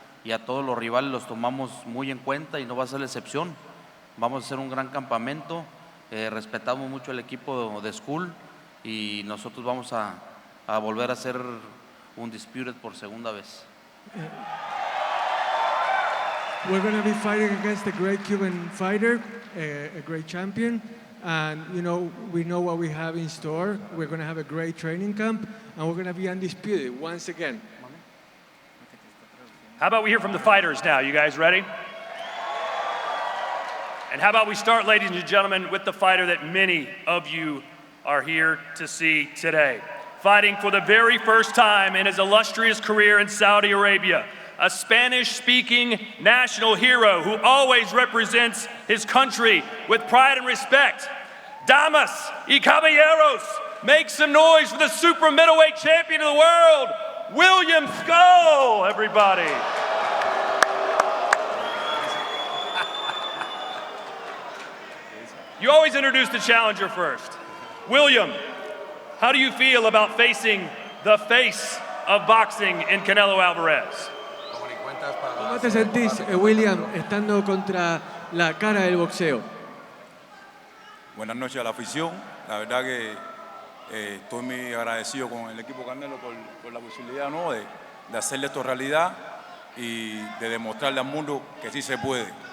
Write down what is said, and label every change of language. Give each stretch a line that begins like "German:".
Spanish: y a todos los rivales los tomamos muy en cuenta y no va a ser la excepción. Vamos a hacer un gran campamento, respetamos mucho el equipo de Scull y nosotros vamos a volver a ser Undisputed por segunda vez.
English: We're going to be fighting against a great Cuban fighter, a great champion, and we know what we have in store. We're going to have a great training camp, and we're going to be undisputed once again. How about we hear from the fighters now? You guys ready? And how about we start, ladies and gentlemen, with the fighter that many of you are here to see today. Fighting for the very first time in his illustrious career in Saudi Arabia, a Spanish-speaking national hero who always represents his country with pride and respect. Damas y caballeros, make some noise for the super middleweight champion of the world, Williams Scull, everybody. You always introduce the challenger first. William, how do you feel about facing the face of boxing in Canelo Alvarez?
Spanish: ¿Cómo te sentís, William, estando contra la cara del boxeo? Buenas noches a la afición. La verdad que estoy muy agradecido con el equipo Canelo por la posibilidad, ¿no?, de hacerle esto realidad y de demostrarle al mundo que sí se puede.